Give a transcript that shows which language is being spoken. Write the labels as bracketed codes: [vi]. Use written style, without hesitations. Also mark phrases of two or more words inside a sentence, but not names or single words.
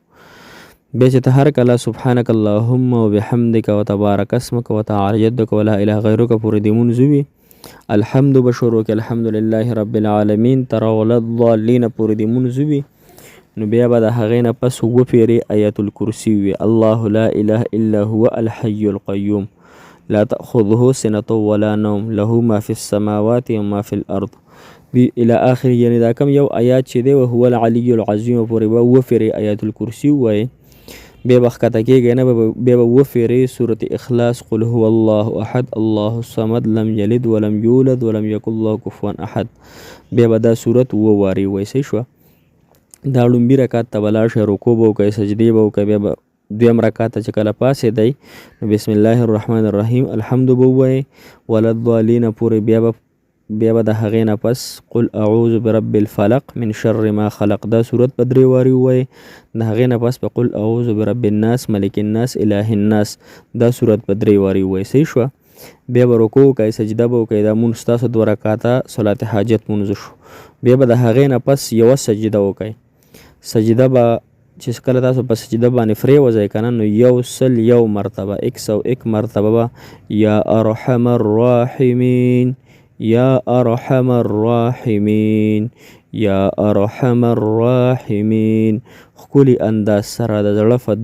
[ps] بیا چې ته هر کله [ar] سبحانک اللهم وبحمدک وتبارک اسمک وتعالی جدک ولا اله غیرک [ps] پورې دې مونځ وي. الحمد به شروع کې [ar] الحمدلله رب العالمین [ps] تر ولضالین پورې دې مونځ وي. نو بیا به د هغې نه پس 2 پیرې آیت الکرسي وي. [ar] الله لا اله الا هو الحي القیوم لا تأخذه سنة ولا نوم له ما في السماوات وما في الارض الى آخر. [ps] یعنی دا کم یو آیات چې دی [ar] وهو العلی العظیم [ps] پورې به 2 پیرې آیت الکرسي ووایې. بیا به ښکته کېږئ نه، بیا به 2 پیرې سورة اخلاص [ar] قل هو الله احد الله الصمد لم یلد ولم یولد ولم یکن له کفوا احد، [ps] بیا به دا سورت 2 وارې ووایئ. صحیح شوه؟ دا لومبي رکعت ته به لاړ شئ، رکوع به وکئ، سجدې به وکئ، بیا به دویم رکعت چې کله پاسېدی نو [ar] بسم الله الرحمن الرحیم [ps] الحمد به ووایئ وللضالین پورې بیا به د هغې نه پس [ar] قل اعوذ برب الفلق من شر ما خلق [ps] دا صورت په 3 وارې ووایئ د هغې نه پس په [ar] قل اعوذ برب الناس ملک الناس اله الناس [ps] دا صورت په 3 وارې ووایئ. صحیح شوه. بیا به رکوع وکئ سجده به وکئ دا مونځ ستاسو 2 رکعته صلات حاجت مونځ شو. بیا به د هغې نه پس یوه سجده وکئ. سجده به چې کله تاسو په سجده باندې پرېوځئ که نه نو 101 مرتبه 101 مرتبه به [ar] یا ارحم الراحمین یا ارحم الراحمین یا ارحم الراحمین [ps] ښکلي انداز سره د زړه په